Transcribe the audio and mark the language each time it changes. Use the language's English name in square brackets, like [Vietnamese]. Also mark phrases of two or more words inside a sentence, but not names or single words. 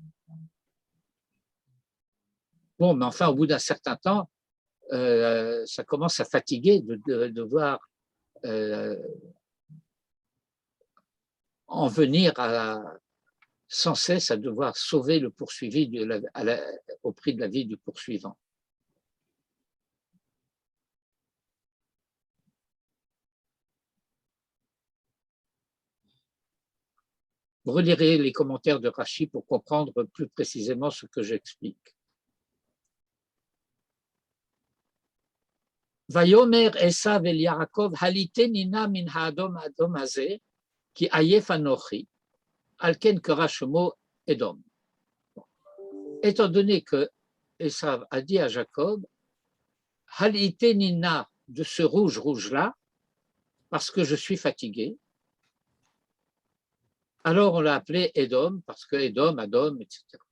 [French] Bon, mais enfin, au bout d'un certain temps, ça commence à fatiguer de voir en venir sans cesse à devoir sauver le poursuivi au prix de la vie du poursuivant. Vous relirez les commentaires de Rashi pour comprendre plus précisément ce que j'explique. [Hebrew] ויאמר עשו אל יעקב הלעיטני נא מן האדם האדם הזה כי עיף אנכי על כן קרא שמו אדום. [French] Étant donné que Esav a dit à Jacob, halitenina de ce rouge-rouge-là, parce que je suis fatigué, alors on l'a appelé Edom, parce que Edom, Adom, etc.